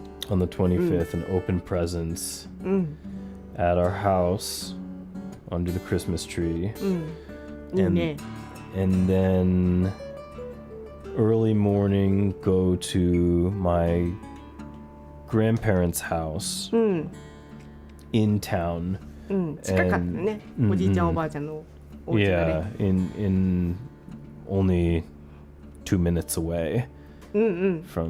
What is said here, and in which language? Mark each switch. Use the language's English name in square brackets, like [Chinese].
[English] on the 25th and open presents at our house under the Christmas tree. [Japanese] いいね。 [English] And then early morning, go to my grandparents' house in town. [Japanese] 近かったね。おじいちゃんおばあちゃんのお家が [English] Yeah, [Japanese] ね。 [English] in only 2 minutes away from